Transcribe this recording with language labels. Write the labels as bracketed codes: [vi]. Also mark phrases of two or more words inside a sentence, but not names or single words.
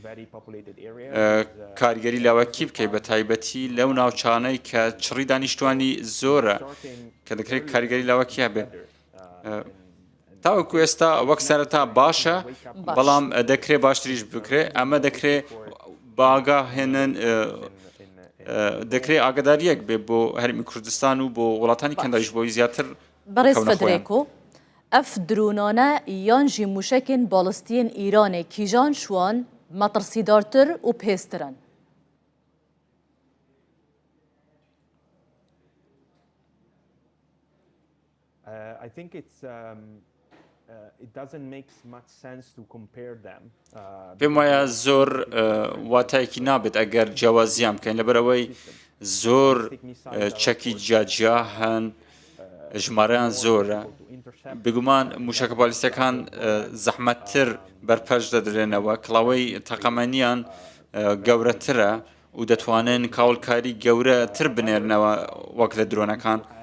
[ckb] کارگەری لاوەکی بکەی بە تایبەتی لەو ناوچانەی کە چڕی دانیشتوانی زۆرە کە دەکرێت کاریگەری لاوەکی هەبێ تاوەکو ئێستا وەک سەرەتا باشە بەڵام دەکرێت باشتریش بکرێت ئەمە دەکرێت باگا هێنن دەکرێت ئاگداریەک بێ بۆ هەرمی کوردستان و بۆ وڵاتانی کەنداویش بۆی زیاتر [ku] بەڕێز فەدرێکۆ ئەف درۆنانە یان ژی موشکên balîstiyên Îranê kîjan şwan metirsîdartir û pêztir in. [en] I think it doesn't make much sense to compare them. [ckb] پێم وایە زۆر واتایەکی نابێت ئەگەر جیاوازیان بکەین لەبەرەوەی زۆر چەکی جیاجیا هەن ژمارەیان زۆرە بگومان موشەکە بالیستەکان زەحمەتتر بەرپەرش دەدرێنەوە کڵاوەی تەقەمەنیان گەورەترە و دەتوانن کاولکاری گەورەتر بنێرنەوە وەک لە درۆنەکان